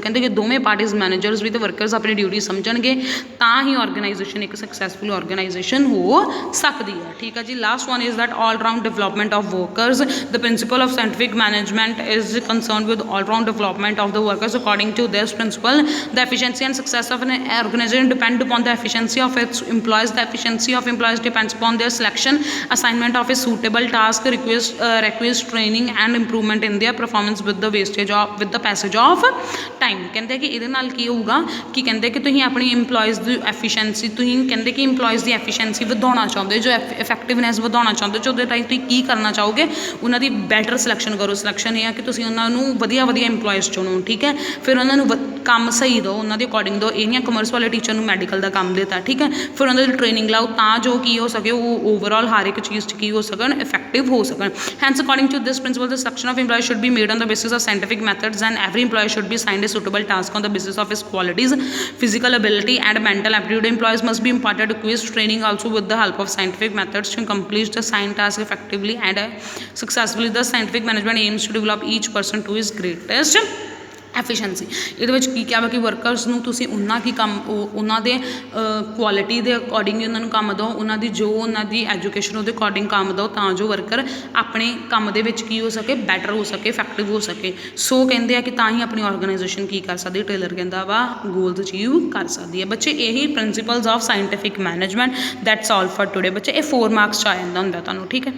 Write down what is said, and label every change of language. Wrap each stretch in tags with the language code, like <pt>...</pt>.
<pa>ਕਹਿੰਦੇ ਕਿ ਦੋਵੇਂ ਪਾਰਟੀਜ਼, ਮੈਨੇਜਰਸ ਵੀ ਅਤੇ ਵਰਕਰਸ ਆਪਣੀ ਡਿਊਟੀ ਸਮਝਣਗੇ ਤਾਂ ਹੀ ਆਰਗੇਨਾਈਜੇਸ਼ਨ ਇੱਕ ਸਕਸੈਸਫੁਲ ਆਰਗੇਨਾਈਜੇਸ਼ਨ ਹੋ ਸਕਦੀ ਹੈ, ਠੀਕ ਹੈ ਜੀ।</pa> <en>Last one is that all round development of workers. The principle of scientific management is concerned with all round development of the workers. According to this principle, the efficiency and success of an organisation depend upon the efficiency of its employees। The efficiency of employees depends upon their selection, assignment of a suitable task, requires training and improvement in their performance with the passage of time।</en> <pa>ਕਹਿੰਦੇ ਕਿ ਇਹਦੇ ਨਾਲ ਕੀ ਹੋਊਗਾ ਕਿ ਕਹਿੰਦੇ ਕਿ ਤੁਸੀਂ ਆਪਣੀ ਇੰਪਲੋਇਜ਼ ਦੀ ਐਫੀਸ਼ੀਐਂਸੀ, ਤੁਸੀਂ ਕਹਿੰਦੇ ਕਿ ਇੰਪਲੋਇਜ਼ ਦੀ ਐਫੀਸ਼ੀਐਂਸੀ ਵਧਾਉਣਾ ਚਾਹੁੰਦੇ, ਜੋ ਇਫੈਕਟਿਵਨੈਸ ਵਧਾਉਣਾ ਚਾਹੁੰਦੇ, ਜੋ ਉਹਦੇ ਰਾਹੀਂ ਤੁਸੀਂ ਕੀ ਕਰਨਾ ਚਾਹੋਗੇ, ਉਹਨਾਂ ਦੀ ਬੈਟਰ ਸਿਲੈਕਸ਼ਨ ਕਰੋ। ਸਿਲੈਕਸ਼ਨ ਇਹ ਆ ਕਿ ਤੁਸੀਂ ਉਹਨਾਂ ਨੂੰ ਵਧੀਆ ਇੰਪਲੋਇਜ਼ ਚੁਣੋ, ਠੀਕ ਹੈ। ਫਿਰ ਉਹਨਾਂ ਨੂੰ ਕੰਮ ਸਹੀ ਦਿਓ, ਉਹਨਾਂ ਦੇ ਅਕੋਰਡਿੰਗ ਦਿਓ। ਇਹ ਨਹੀਂ ਕਮਰਸ ਵਾਲੇ ਟੀਚਰ ਨੂੰ ਮੈਡੀਕਲ ਦਾ ਕੰਮ ਦਿੱਤਾ, ਠੀਕ ਹੈ। ਫਿਰ ਉਹਨਾਂ ਦੀ ਟ੍ਰੇਨਿੰਗ ਲਾਓ ਤਾਂ ਜੋ ਕੀ ਹੋ ਸਕੇ ਉਹ ਓਵਰਆਲ ਹਰ ਇੱਕ ਚੀਜ਼ 'ਚ ਕੀ ਹੋ ਸਕਣ</pa> <en>Effective ਹੋ ਸਕਣ hence according to this principle the selection of employee should be made on the basis of scientific methods and every employee should be assigned a suitable task on the basis of his qualities, physical ability and mental aptitude. Employees must be imparted to quiz training also with the help of scientific methods to accomplish the assigned task effectively and successfully. The scientific management aims to develop each person to his greatest efficiency</en> <pa>ਇਹਦੇ ਵਿੱਚ ਕੀ ਕਿਹਾ ਵਾ ਕਿ workers ਨੂੰ ਤੁਸੀਂ ਉਹਨਾਂ ਕੀ ਕੰਮ ਉਹਨਾਂ ਦੇ ਕੁਆਲਿਟੀ ਦੇ ਅਕੋਰਡਿੰਗ ਹੀ ਉਹਨਾਂ ਨੂੰ ਕੰਮ ਦਿਓ ਉਹਨਾਂ ਦੀ ਜੋ ਉਹਨਾਂ ਦੀ ਐਜੂਕੇਸ਼ਨ ਉਹਦੇ ਅਕੋਰਡਿੰਗ ਕੰਮ ਦਿਓ ਤਾਂ ਜੋ ਵਰਕਰ ਆਪਣੇ ਕੰਮ ਦੇ ਵਿੱਚ ਕੀ ਹੋ ਸਕੇ ਬੈਟਰ ਹੋ ਸਕੇ ਇਫੈਕਟਿਵ ਹੋ ਸਕੇ ਸੋ ਕਹਿੰਦੇ ਆ ਕਿ ਤਾਂ ਹੀ ਆਪਣੀ ਆਰਗੇਨਾਈਜੇਸ਼ਨ ਕੀ ਕਰ ਸਕਦੀ ਟੇਲਰ ਕਹਿੰਦਾ ਵਾ ਗੋਲਸ ਅਚੀਵ ਕਰ ਸਕਦੀ ਹੈ ਬੱਚੇ ਇਹੀ principals of scientific management</pa> <en>that's all for today</en> <pa>ਬੱਚੇ ਇਹ 4 ਮਾਰਕਸ 'ਚ ਆ ਜਾਂਦਾ ਹੁੰਦਾ ਤੁਹਾਨੂੰ ਠੀਕ ਹੈ</pa>